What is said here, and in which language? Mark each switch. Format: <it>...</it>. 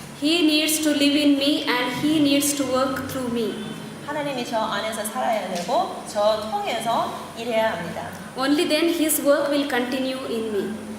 <en>He needs to live in me and He needs to work through me.</en> <ko>하나님이 저 안에서 살아야 되고 저 통해서 일해야 합니다.</ko> <en>Only then His work will continue in me.</en>